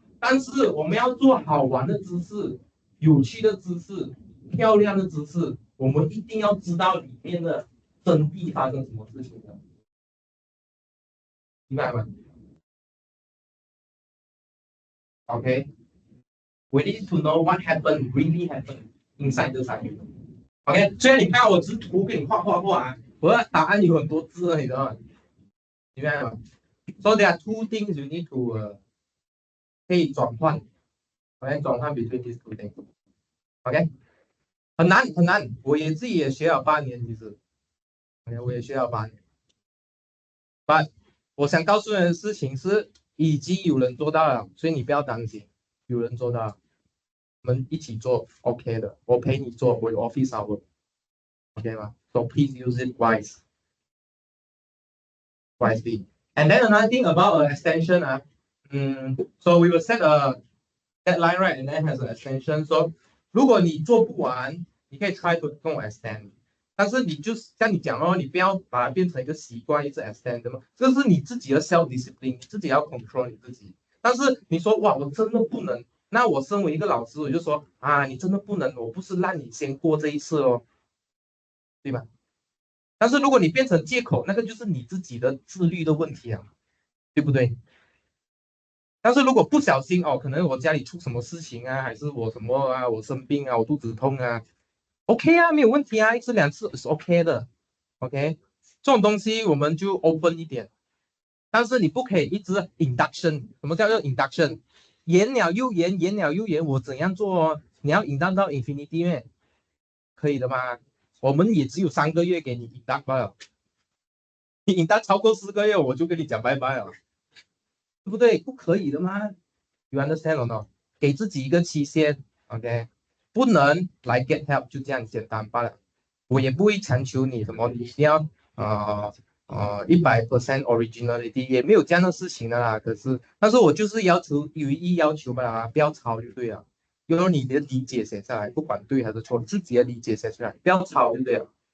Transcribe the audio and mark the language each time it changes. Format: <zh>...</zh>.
<zh>但是我们要做好玩的知识、有趣的知识、漂亮的知识，我们一定要知道里面的真谛发生什么事情的，明白吗 ？OK。</zh> <en>We need to know what really happened inside the cycle.</en> <zh>OK， 虽然你看我只是图给你画啊，我的答案有很多字，你知道吗？明白吗</zh> <en>？So there are 2 things you need to</en> <zh>可以转换</zh> <en>，OK，</en> <zh>转换</zh> <en>between these 2 things。</en> <zh>OK， 很难，我自己也学了8年，其实 ，OK， 我也学了8年。</zh> <en>But</en> <zh>我想告诉你的事情是，已经有人做到了，所以你不要担心，有人做到了。我们一起做 OK 的，我陪你做，我有 office hour，OK 吗 ？</zh> <en>So please use it wisely. And then another thing about extension so we will set a deadline right, and then has an extension.</en> <zh>So 如果你做不完，你可以</zh> <en>try to</en> <zh>跟我 extend， 但是你就像你讲哦，你不要把它变成一个习惯，一直 extend 的嘛，这是你自己的</zh> <en>self discipline，</en> <zh>你自己要 control 你自己。但是你说哇，我真的不能。那我身为一个老师，我就说啊，你真的不能，我不是让你先过这一次哦，对吧？但是如果你变成借口，那个就是你自己的自律的问题啊，对不对？但是如果不小心哦，可能我家里出什么事情啊，还是我什么啊，我生病啊，我肚子痛啊 ，OK 啊，没有问题啊，1次2次是 OK 的 ，OK， 这种东西我们就 open 一点，但是你不可以一直 induction， 什么叫做 induction？延了又延，延了又延，我怎样做哦？你要引导到 infinity 咩？可以的吗？我们也只有3个月给你引导罢了，你引导超过4个月，我就跟你讲拜拜了，对不对？不可以的吗</zh> <en>？You understand or not？</en> <zh>给自己一个期限 ，OK？不能来</zh> <en>get help</en> <zh>就这样简单罢了。我也不会强求你什么，你一定要100% originality 也没有这样的事情的啦。但是我就是要求有意要求吧啦，不要抄就对了。用你的理解写下来，不管对还是错，自己的理解写出来，不要抄就对了。</zh>